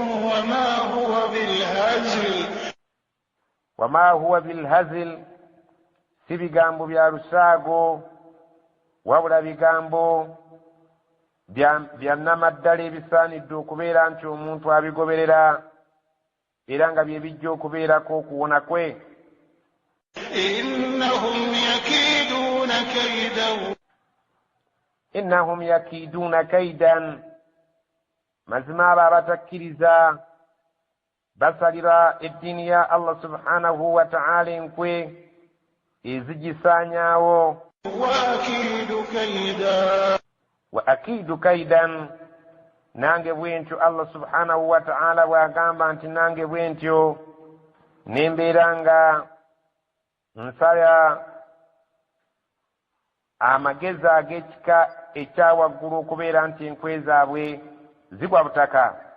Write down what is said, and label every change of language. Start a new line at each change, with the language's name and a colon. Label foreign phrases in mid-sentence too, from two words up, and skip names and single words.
Arabic: وما هو بالهزل
Ganda: si bigambo bya lusaago wabula bigambo bya nnamaddala ebisaanidde okubeera nti omuntu abigoberera era nga bye bijja okubeerako okuwona kwe.
Arabic: إنهم يكيدون كيدا
Ganda: mazima abo abatakkiriza basalira eddiini ya
Arabic: الله سبحانه وتعالى
Ganda: enkwe ezigisaanyaawo.
Arabic: وأكيد كيدا
Ganda: nange bwentyo
Arabic: الله سبحانه وتعالى
Ganda: bw'agamba nti nange bwentyo nembeera nga nsala amagezi ag'ekika ekyawaggulu okubeera nti enkwe zaabwe zigwa butaka.